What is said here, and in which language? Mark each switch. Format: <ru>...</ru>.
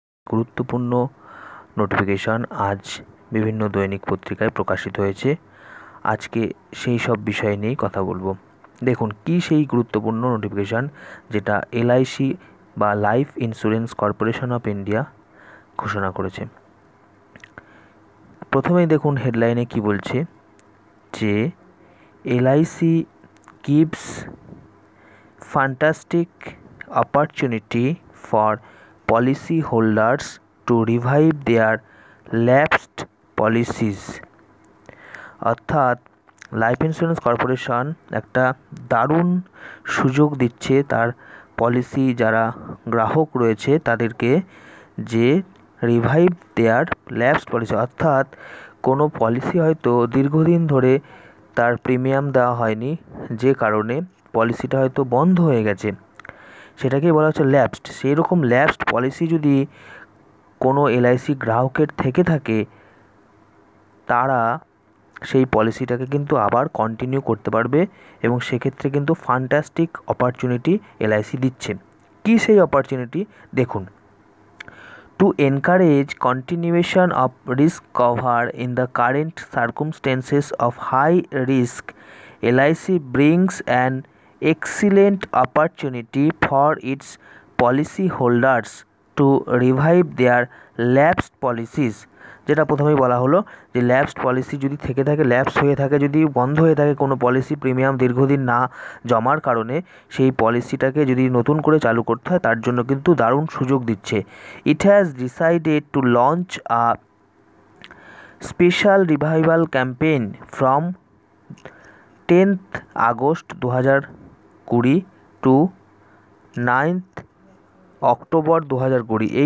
<bn>গুরুত্বপূর্ণ নোটিফিকেশন আজ বিভিন্ন দৈনিক পত্রিকায় প্রকাশিত হয়েছে। আজকে সেই সব বিষয় নিয়েই কথা বলবো। দেখুন কী সেই গুরুত্বপূর্ণ নোটিফিকেশান যেটা এলআইসি বা life insurance corporation of India ঘোষণা করেছে। প্রথমেই দেখুন হেডলাইনে কি বলছে যে LIC</bn> <en>gives fantastic opportunity for policy holders to revive their lapsed policies।</en> <bn>অর্থাৎ লাইফ ইন্স্যুরেন্স কর্পোরেশন একটা দারুণ সুযোগ দিচ্ছে তার পলিসি যারা গ্রাহক রয়েছে তাদেরকে, যে</bn> <en>revive their lapsed policy,</en> <bn>অর্থাৎ কোনো পলিসি হয়তো দীর্ঘদিন ধরে তার প্রিমিয়াম দেওয়া হয়নি, যে কারণে পলিসিটা হয়তো বন্ধ হয়ে গেছে, সেটাকেই বলা হচ্ছে ল্যাপসড। সেই রকম ল্যাপসড পলিসি যদি কোনো এলআইসি গ্রাহকের থেকে থাকে, তারা সেই পলিসিটাকে কিন্তু আবার কন্টিনিউ করতে পারবে এবং সেক্ষেত্রে কিন্তু ফ্যান্টাস্টিক অপরচুনিটি এলআইসি দিচ্ছে। কী সেই অপরচুনিটি দেখুন।</bn> <en>To encourage continuation of risk cover in the current circumstances of high risk, LIC brings an excellent opportunity for its policy holders to revive their lapsed policies।</en> <bn>যেটা প্রথমেই বলা হলো যে ল্যাপসড policy যদি থেকে থাকে, ল্যাপস হয়ে থাকে, যদি বন্ধ হয়ে থাকে কোনো পলিসি প্রিমিয়াম দীর্ঘদিন না জমার কারণে, সেই পলিসিটাকে যদি নতুন করে চালু করতে হয় তার জন্য কিন্তু দারুণ সুযোগ দিচ্ছে।</bn> <en>It has decided to launch a special revival campaign from 10th August 2020 to 9th October 2020।</en>